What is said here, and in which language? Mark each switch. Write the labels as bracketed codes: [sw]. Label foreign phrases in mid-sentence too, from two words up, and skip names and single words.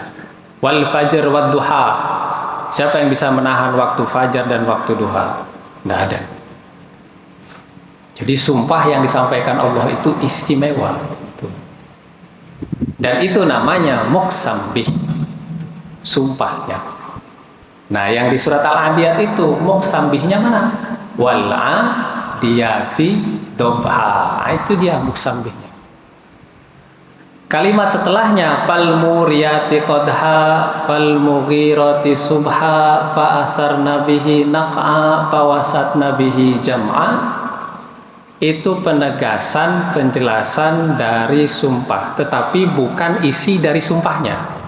[ar] والفجر والضحى, [id] siapa yang bisa menahan waktu fajar dan waktu duha? Tidak ada. Jadi sumpah yang disampaikan Allah itu istimewa. Dan itu namanya [ar] مقسم به, [id] sumpahnya. Nah, yang di surat Al-Adiyat itu [ar] مقسم به [id] mana? [ar] والعاديات ضبحا, [id] itu dia [ar] مقسم به. [id] Kalimat setelahnya [ar] فالموريات قدحا فالمغيرات صبحا فأثرن به نقعا فوسطن به جمعا. [id] Itu penegasan, penjelasan dari sumpah, tetapi bukan isi dari sumpahnya.